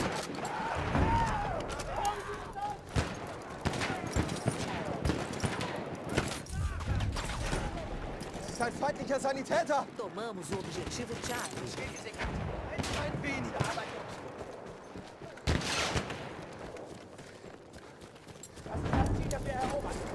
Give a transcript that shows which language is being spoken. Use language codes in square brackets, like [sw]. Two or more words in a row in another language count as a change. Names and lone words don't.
[de] Das ist ein feindlicher Sanitäter! [pt] Tomamos o objetivo Charlie. [de] Ein weniger, aber das Ziel, das wir erobern.